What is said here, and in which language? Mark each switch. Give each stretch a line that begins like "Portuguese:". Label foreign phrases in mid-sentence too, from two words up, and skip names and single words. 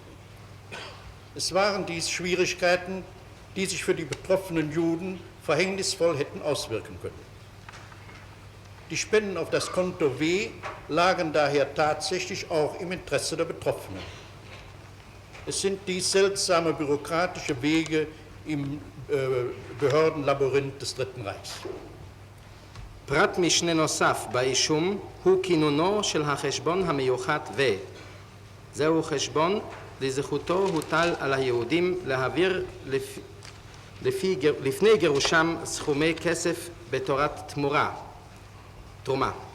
German: Es waren dies Schwierigkeiten, die sich für die betroffenen Juden verhängnisvoll hätten auswirken können. Die Spenden auf das Konto W lagen daher tatsächlich auch im Interesse der Betroffenen. Es sind dies seltsame bürokratische Wege im Behördenlabyrinth des Dritten Reichs.
Hebrew: פרט משנה נוסף באישום הוא כינונו של החשבון המיוחד ו. זהו חשבון לזכותו הוטל על היהודים להעביר לפני גירושם סכומי כסף בתורת תרומה.